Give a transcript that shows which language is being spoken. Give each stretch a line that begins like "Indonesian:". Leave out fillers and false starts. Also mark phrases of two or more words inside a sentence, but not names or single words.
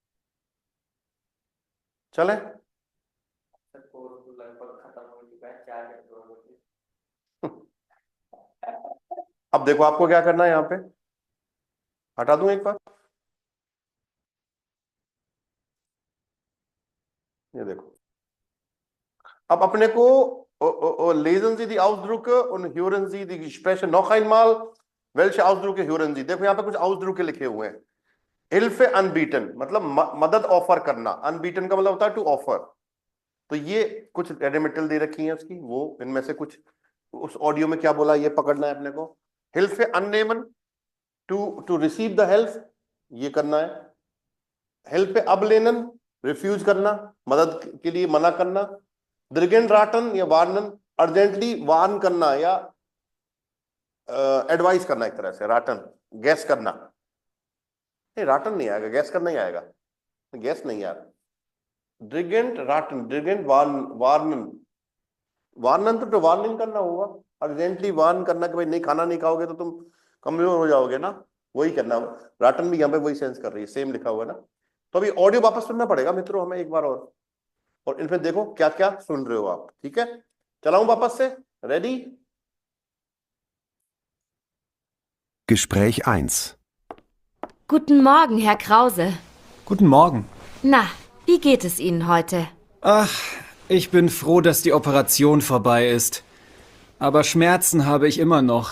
Hindi: चले अब देखो आपको क्या करना है यहाँ पे हटा दूं एक बार ये देखो अब अपने को
German: lesen Sie die Ausdrücke und hören Sie die Gespräche noch einmal. Welche Ausdrücke hören Sie?
Hindi: देखो यहाँ पे कुछ Ausdrücke लिखे हुए हैं.
German: Hilfe anbieten
Hindi: मतलब मदद ऑफर करना. Anbieten का मतलब होता है
English: to offer.
Hindi: तो ये कुछ रेडिमेटल दे रखी हैं उसकी वो इनमें से कुछ उस ऑडियो में क्या बोला ये पकड़ना है अपने को.
German: Hilfe annehmen
English: to receive the help
Hindi: ये करना है.
German: Hilfe ablehnen
Hindi: रिफ्यूज करना मदद के लिए मना करना.
German: dringend raten
Hindi: या वार्नन
English: urgently warn
Hindi: करना या एडवाइस करना एक तरह से. राटन गैस करना नहीं राटन नहीं आएगा गैस करना ही आएगा गैस नहीं यार.
German: dringend raten dringend warnen warnen
Hindi: तो वार्निंग करना होगा.
English: urgently warn
Hindi: करना कि भाई नहीं खाना नहीं खाओगे तो तुम कमजोर हो जाओगे ना वही करना. राटन भी यहाँ पे वही सेंस कर रही है सेम लिखा हुआ है ना. तो अभी ऑडियो वापस सुनना पड़ेगा मित्रों हमें एक बार और इनमें देखो क्या क्या सुन रहे हो आप. ठीक है चलाऊं वापस से. रेडी.
German: Gespräch 1. Guten Morgen, Herr Krause. Guten Morgen. Na, wie geht es Ihnen heute? Ach, ich bin froh, dass die Operation vorbei ist. Aber Schmerzen habe ich immer noch.